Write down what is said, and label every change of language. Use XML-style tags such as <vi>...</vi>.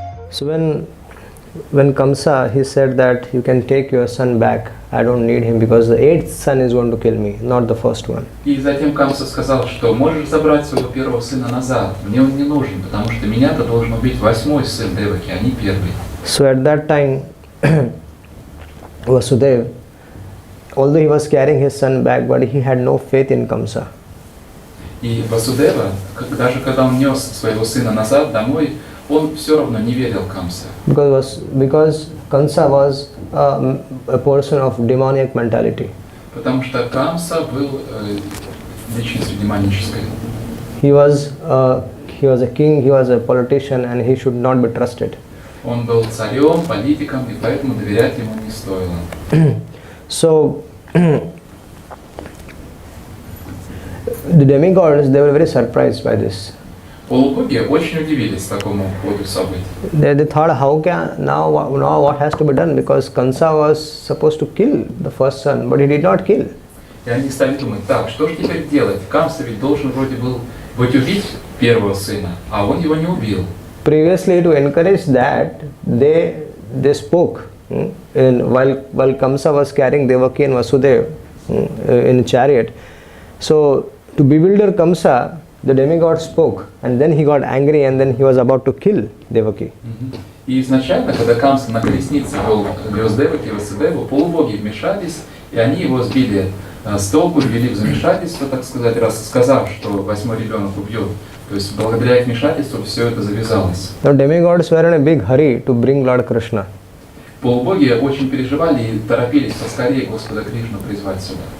<en>So when Kamsa, he said that you can take your son back. I don't need him because the 8th son is going to kill me, not the first one.</en> <ru>И затем Камса сказал, что можешь забрать своего первого сына назад. Мне он не нужен, потому что меня-то должен убить 8-й сын Деваки, а не 1-й.</ru> <en>So at that time, Vasudeva, although he was carrying his son back, but he had no faith in Kamsa.</en> <ru>И Васудева, даже когда он нес своего сына назад домой, он все равно не верил Камсе.</ru> <en>Because Kamsa was a person of demoniac mentality.</en> <ru>Потому что Камса был личностью демонической.</ru> <en>He was a king, he was a politician, and he should not be trusted.</en> <ru>Он был царем, политиком, и поэтому доверять ему не стоило.</ru> <en>So the demigods, they were very surprised by this.</en> <ru>Полубоги очень удивились такому ходу событий.</ru> <en>They thought, now what has to be done? Because Kamsa was supposed to kill the first son, but he did not kill.</en> <ru>И они стали думать, так, что же теперь делать? Камса ведь должен вроде был убить первого сына, а он его не убил.</ru> <en>Previously, to encourage that, they spoke while Kamsa was carrying Devaki and Vasudeva in a chariot. So to bewilder Kamsa, the demigod spoke, and then he got angry, and then he was about to kill Devaki.</en> <ru>И изначально, когда Камса на колеснице вез Деваки и Васудеву, полубоги вмешались, и они его сбили с толку, ввели в замешательство, так сказать, раз сказав, что 8-й ребенок убьет. То есть благодаря их вмешательству все это завязалось.</ru> <en>The demigods were in a big hurry to bring Lord Krishna.</en> <ru>Полубоги очень переживали и торопились поскорее Господа Кришну призвать сюда.</ru>